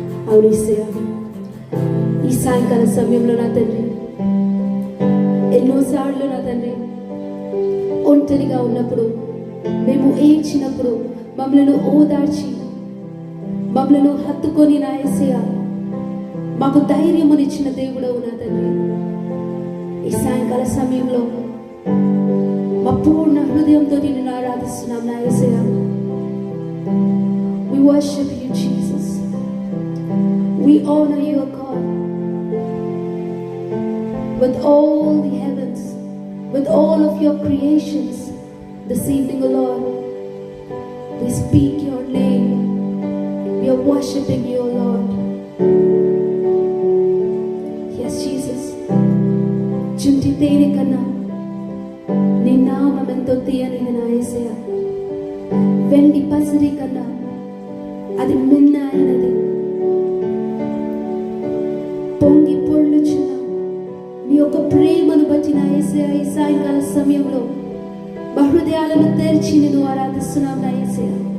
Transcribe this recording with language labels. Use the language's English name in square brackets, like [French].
[Telugu] అవును యేసయ్యా, ఈ సాయంకాల సమయంలో నా తండ్రి, ఎన్నోసార్లు నా తండ్రి ఒంటరిగా ఉన్నప్పుడు, మేము ఏడ్చినప్పుడు మమ్మలను ఓదార్చి మమ్మలను హత్తుకొని నా యేసయ్య మాకు ధైర్యమునిచ్చిన దేవుడవు నా తండ్రి. ఈ సాయంకాల సమయంలో మా పూర్ణ హృదయంతో నిన్ను ఆరాధిస్తున్నాం నా యేసయ్య. [English] We worship you, Jesus. We honor you, God, with all the heavens, with all of your creations. This evening, O Lord, we speak your name. We are worshiping you, O Lord. Yes, Jesus. [Telugu] చుంటి తేనె కన్నా నీ నామం ఎంతో తీయనిది నా యేసయ్య. వెండి పసిరి కన్నా అది మిన్న అయినది. పొంగి పొర్లుచున్న నీ యొక్క ప్రేమను బట్టి నా యేసయ్య ఈ సాయంకాల సమయంలో మా హృదయాలను తెరిచి నేను ఆరాధిస్తున్నాం నా యేసయ్య.